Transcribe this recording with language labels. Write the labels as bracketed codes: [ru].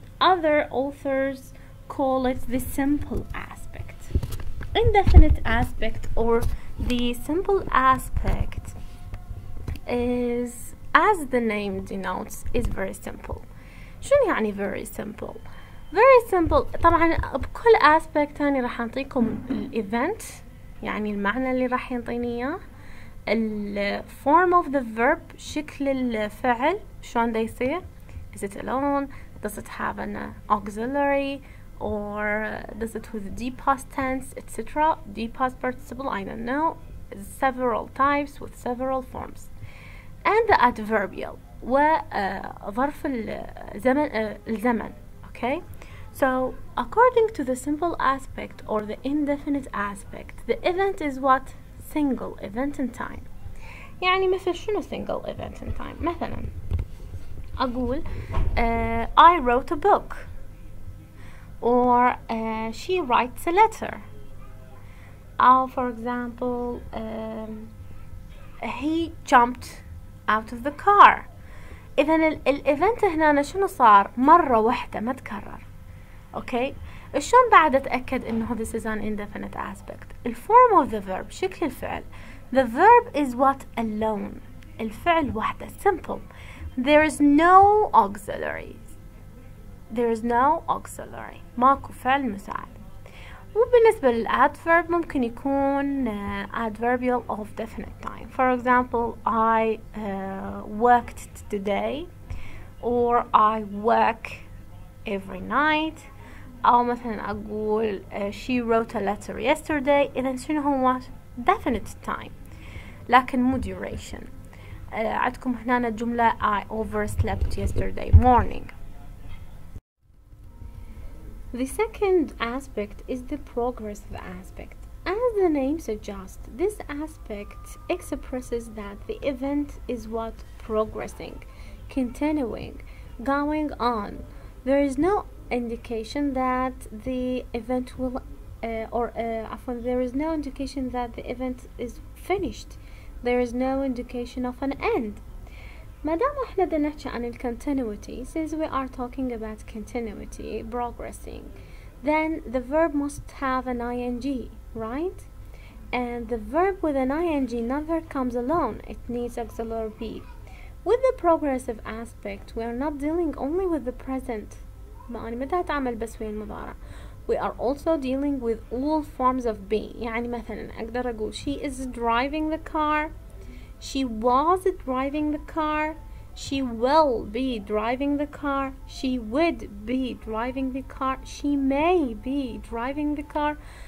[en] Other authors call it the simple aspect. Indefinite aspect or the simple aspect is, as the name denotes, is very simple. [ar] شنو يعني [en] very simple? Very simple [ar] طبعا بكل aspect تاني راح أعطيكم الevent، يعني المعنى اللي راح ينطيني إياه، ال [en] form of the verb، [ar] شكل الفعل شلون دا يصير. [en] Is it alone? Does it have an auxiliary? Or does it with the past tense, etc. The past participle, I don't know. Several types with several forms. And the adverbial [ar] وظرف الزمن. [en] Okay? So according to the simple aspect or the indefinite aspect, the event is what? Single event in time. [ar] يعني مثل شنو [en] single event in time؟ [ar] مثلا أقول [en] I wrote a book, or she writes a letter, or for example he jumped out of the car. [ar] إذن الإيفنت هنا شنو صار؟ مرة واحدة ما تكرر. أوكي؟ شلون بعد أتأكد إنه [en] this is an indefinite aspect؟ [ar] ال [en] form of the verb، [ar] شكل الفعل. [en] The verb is what? Alone. [ar] الفعل وحده. [en] Simple. There is no auxiliaries. There is no auxiliary. [ar] ماكو فعل مساعد. وبالنسبة للadverb ممكن يكون [en] adverbial of definite time. For example, I worked today, or I work every night. [ar] أو مثلا أقول [en] she wrote a letter yesterday. [ar] إذن شنو هو؟ [en] definite time [ar] لكن مو duration. عندكم هنا الجملة [en] I overslept yesterday morning. The second aspect is the progressive aspect. As As the name suggests, this aspect expresses that the event is what progressing, continuing, going on. There is no indication that the event will there is no indication that the event is finished. There is no indication of an end. [ar] ما دام احنا بدنا نحكي عن ال [en] continuity, since we are talking about continuity, progressing, then the verb must have an ing, right? And the verb with an ing never comes alone. It needs auxiliary be. With the progressive aspect, we are not dealing only with the present. [ar] ما أنا متى أتعامل بس ويا المضارع. [en] We are also dealing with all forms of being. [ar] يعني مثلا أقدر أقول [en] she is driving the car, she was driving the car, she will be driving the car, she would be driving the car, she may be driving the car.